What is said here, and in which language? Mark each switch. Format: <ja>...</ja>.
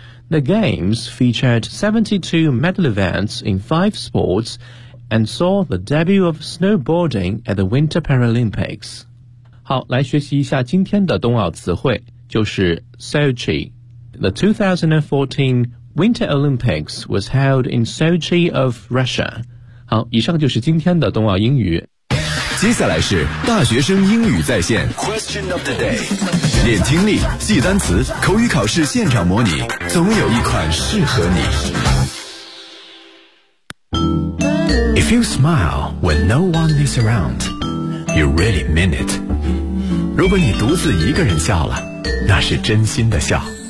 <en>The Games featured 72 medal events in 5 sports and saw the debut of snowboarding at the Winter Paralympics.</en> <zh>好，来学习一下今天的冬奥词汇，就是 Sochi.</zh> <en>The 2014 Winter Olympics was held in Sochi of Russia.</en> <zh>好，以上就是今天的冬奥英语。接下来是大学生英语在线</zh> <en>Question of the day，</en> <zh>练听力，记单词，口语考试现场模拟，总有一款适合你。</zh> <en>If you smile when no one is around, you really mean it.</en> <zh>如果你独自一个人笑了，那是真心的笑。</zh>